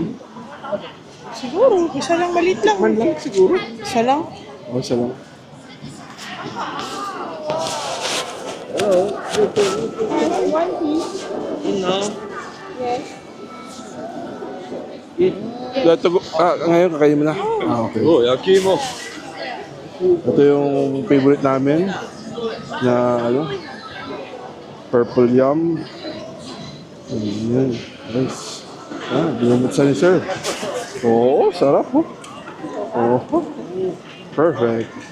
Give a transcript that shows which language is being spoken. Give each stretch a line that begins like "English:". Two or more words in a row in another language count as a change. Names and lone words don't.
Filipino: Siguro. Isa lang, maliit lang. Man lang siguro. Isa lang. O, isa lang. Ngayon kakain mo na? Ah, okay.
Korean: 어 야키 뭐
Filipino: Ito yung favorite namin na ano,
English: purple yum.
Filipino: Ayan, nice. Binubuksan ni sir. Oo, sarap oh. Oo, perfect.